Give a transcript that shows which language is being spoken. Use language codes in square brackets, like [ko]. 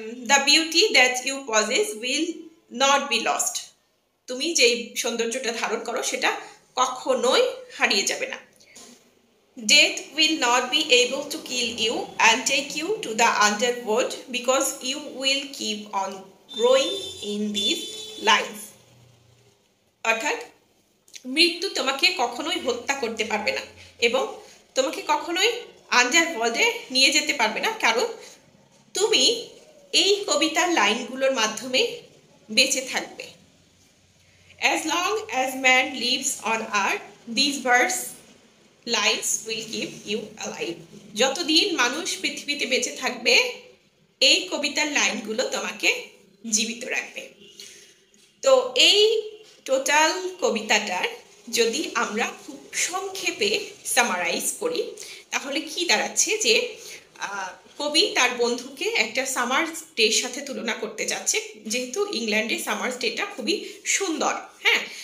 [en] The beauty that you possess will not be lost. [bn] তুমি যেই সৌন্দর্যটা ধারণ করো সেটা কখনোই হারিয়ে যাবে না। [en] Death will not be able to kill you and take you to the underworld because you will keep on growing in these lines. [bn] অর্থাৎ মৃত্যু তোমাকে কখনোই হত্যা করতে পারবে না এবং তোমাকে কখনোই আন্ডারওয়ার্ল্ডে নিয়ে যেতে পারবে না, কারণ তুমি এই কবিতার লাইনগুলোর মাধ্যমে বেঁচে থাকবে। [en] As long as man lives on earth, these verse lines will keep you alive. [bn] যতদিন মানুষ পৃথিবীতে বেঁচে থাকবে এই কবিতার লাইনগুলো তোমাকে জীবিত রাখবে। তো এই টোটাল কবিতাটার যদি আমরা খুব সংক্ষেপে সামারাইজ করি তাহলে কি দাঁড়াচ্ছে যে কবি তার বন্ধুকে একটা সামার ডের সাথে তুলনা করতে যাচ্ছে, যেহেতু ইংল্যান্ডে সামার ডেটা খুবই সুন্দর, হ্যাঁ,